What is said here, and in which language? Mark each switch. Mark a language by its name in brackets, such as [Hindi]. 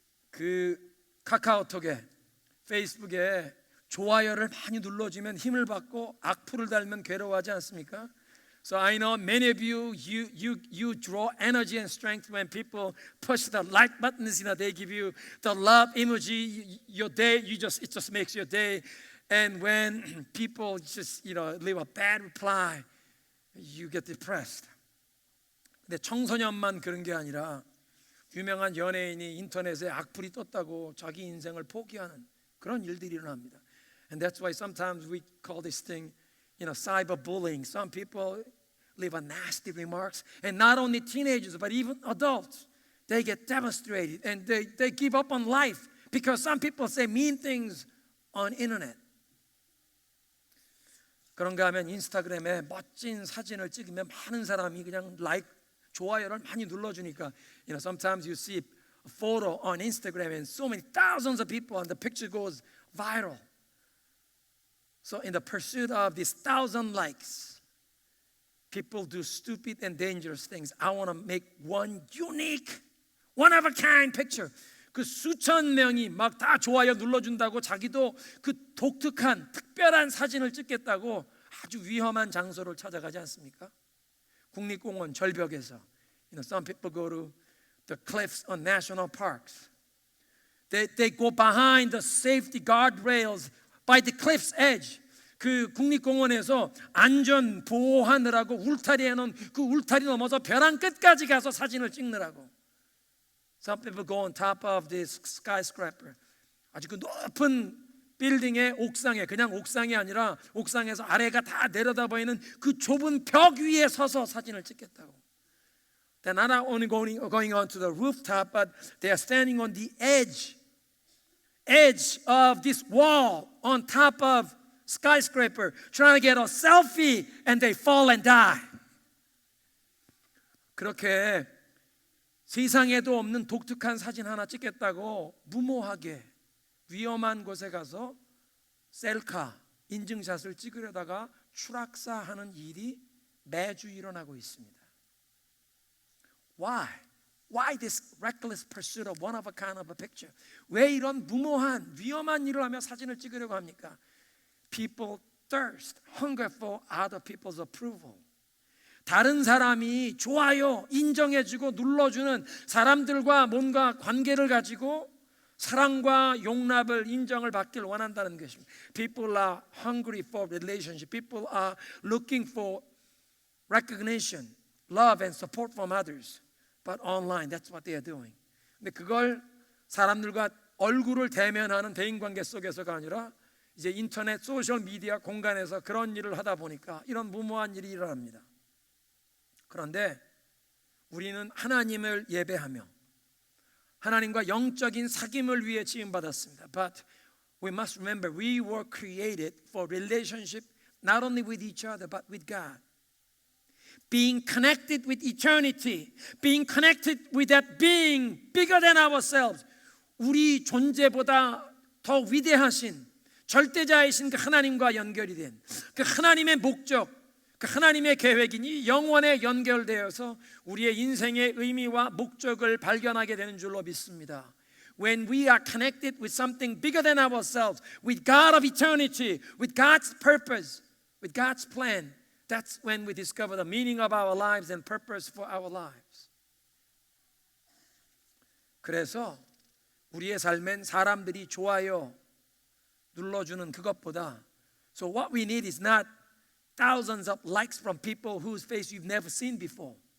[Korean] 그 카카오톡에, 페이스북에 좋아요를 많이 눌러주면 힘을 받고 악플을 달면 괴로워하지 않습니까? [English] So I know many of you draw energy and strength when people push the like buttons. They give you the love emoji. Your day, it just makes your day. And when people just leave a bad reply, you get depressed. [Korean] 근데 청소년만 그런 게 아니라 유명한 연예인이 인터넷에 악플이 떴다고 자기 인생을 포기하는 그런 일들이 일어납니다. [English] And that's why sometimes we call this thing cyberbullying. Some people leave a nasty remarks, and not only teenagers, but even adults, they get devastated and they give up on life because some people say mean things on internet. [Korean] 그런가 하면 인스타그램에 멋진 사진을 찍으면 많은 사람이 그냥 좋아요를 많이 눌러주니까 [English] sometimes you see a photo on Instagram and so many thousands of people and the picture goes viral. So in the pursuit of these 1,000 likes, people do stupid and dangerous things. I want to make one unique, one of a kind picture. [Korean] 그 수천 명이 막 다 좋아요 눌러준다고 자기도 그 독특한 특별한 사진을 찍겠다고 아주 위험한 장소를 찾아가지 않습니까? 국립공원 절벽에서 [English] some people go to the cliffs on national parks. They go behind the safety guardrails by the cliff's edge. [Korean] 그 국립공원에서 안전 보호하느라고 울타리 해놓은 그 울타리 넘어서 벼랑 끝까지 가서 사진을 찍느라고. [English] Some people go on top of this skyscraper. [Korean] 아주 그 높은 빌딩의 옥상에, 그냥 옥상이 아니라 옥상에서 아래가 다 내려다 보이는 그 좁은 벽 위에 서서 사진을 찍겠다고. [English] They're not only going on to the rooftop, but they are standing on the edge of this wall on top of skyscraper, trying to get a selfie, and they fall and die. [Korean] 그렇게 세상에도 없는 독특한 사진 하나 찍겠다고 무모하게 위험한 곳에 가서 셀카, 인증샷을 찍으려다가 추락사하는 일이 매주 일어나고 있습니다. [English] Why? Why this reckless pursuit of one of a kind of a picture? [Korean] 왜 이런 무모한 위험한 일을 하며 사진을 찍으려고 합니까? [English] People thirst, hunger for other people's approval. [Korean] 다른 사람이 좋아요, 인정해주고 눌러주는 사람들과 뭔가 관계를 가지고 사랑과 용납을, 인정을 받길 원한다는 것입니다. [English] People are hungry for relationship. People are looking for recognition, love and support from others. But online, that's what they are doing. [Korean] 근데 그걸 사람들과 얼굴을 대면하는 대인관계 속에서가 아니라 이제 인터넷, 소셜 미디어 공간에서 그런 일을 하다 보니까 이런 무모한 일이 일어납니다. 그런데 우리는 하나님을 예배하며 하나님과 영적인 사귐을 위해 지음받았습니다. [English] But we must remember we were created for relationship not only with each other but with God. Being connected with eternity, being connected with that being bigger than ourselves. [Korean] 우리 존재보다 더 위대하신 절대자이신 그 하나님과 연결이 된 그 하나님의 목적, 그 하나님의 계획이니 영원에 연결되어서 우리의 인생의 의미와 목적을 발견하게 되는 줄로 믿습니다. [English] When we are connected with something bigger than ourselves, with God of eternity, with God's purpose, with God's plan, that's when we discover the meaning of our lives and purpose for our lives. [Korean] 그래서 우리의 삶엔 사람들이 좋아요 눌러주는 그것보다 [English] So what we need is not thousands of likes from people whose face you've never seen before.